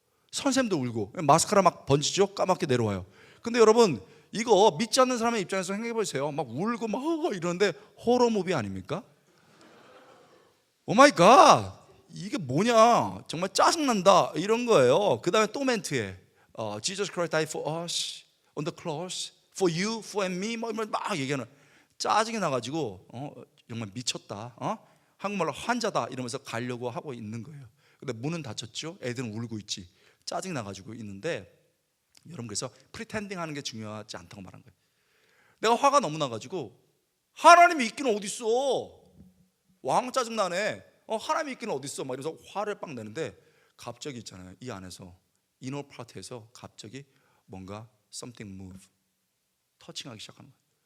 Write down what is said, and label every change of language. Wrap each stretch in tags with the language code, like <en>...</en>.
<ko>선생님도 울고 마스카라 막 번지죠. 까맣게 내려와요. 근데 여러분 이거 믿지 않는 사람의 입장에서 생각해보세요. 막 울고 막 이러는데 호러 무비 아닙니까? 오 마이 갓, 이게 뭐냐, 정말 짜증난다 이런 거예요. 그 다음에 또 멘트에</ko> <en>Jesus Christ died for us on the cross for you, for and me</en> <ko>막 얘기하는. 짜증이 나가지고 정말 미쳤다, 한국말로 환자다 이러면서 가려고 하고 있는 거예요. 근데 문은 닫혔죠. 애들은 울고 있지. 짜증이 나가지고 있는데, 여러분, 그래서 프리텐딩 하는 게 중요하지 않다고 말한 거예요. 내가 화가 너무 나가지고 하나님이 있기는 어딨어, 왕 짜증나네, 하나님이 있기는 어딨어 막 이러면서 화를 빡 내는데, 갑자기 있잖아요, 이 안에서 이너 파트에서 갑자기 뭔가</ko> <en>something move,</en> <ko>터칭하기 시작하는 거예요.</ko>